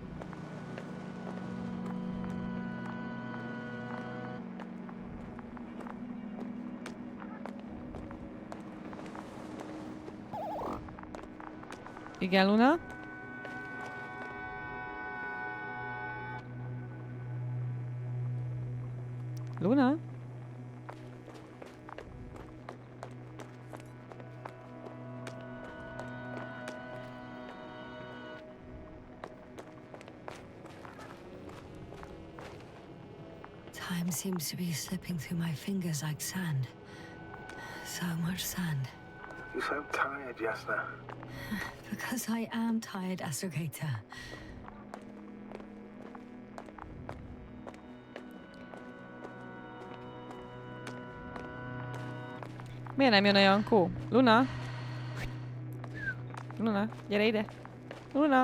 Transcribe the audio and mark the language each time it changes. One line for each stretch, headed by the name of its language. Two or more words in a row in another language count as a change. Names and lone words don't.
Hungarian: Igen, Luna? Luna?
English: Time seems to be slipping through my fingers like sand. So much sand. You sound tired, Jasna. Because I am tired, Astrogator.
Hungarian: Miért nem jön a Jankó? Luna? Luna, gyere ide! Luna!